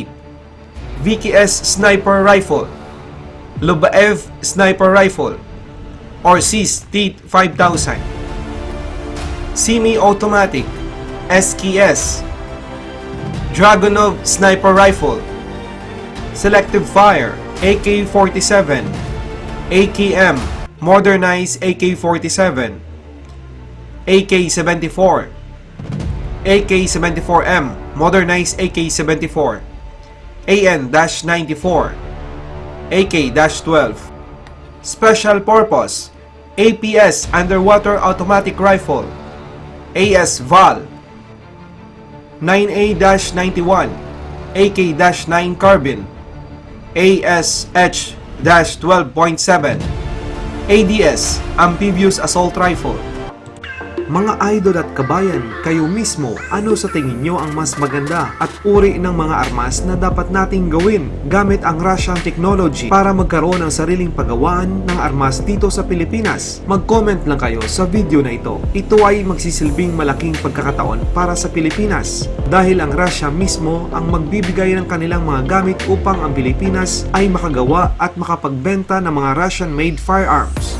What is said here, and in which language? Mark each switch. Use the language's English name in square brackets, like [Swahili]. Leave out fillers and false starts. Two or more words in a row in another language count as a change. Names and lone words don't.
[English] VKS Sniper Rifle, Lubaev Sniper Rifle, or SIS-T-5000, Semi-Automatic, SKS, Dragunov Sniper Rifle, Selective Fire, AK-47, AKM, Modernized AK-47, AK-74, AK-74M, Modernized AK-74, AN-94, AK-12, Special Purpose, APS Underwater Automatic Rifle, AS-VAL, 9A-91, AK-9 Carbine, ASH-12.7, ADS Amphibious Assault Rifle. [Filipino] Mga idol at kabayan, kayo mismo, ano sa tingin nyo ang mas maganda at uri ng mga armas na dapat nating gawin gamit ang [English] Russian technology [Filipino] para magkaroon ng sariling paggawaan ng armas dito sa Pilipinas? Mag-comment lang kayo sa video na ito. Ito ay magsisilbing malaking pagkakataon para sa Pilipinas dahil ang Russia mismo ang magbibigay ng kanilang mga gamit upang ang Pilipinas ay makagawa at makapagbenta ng mga [English] Russian-made firearms.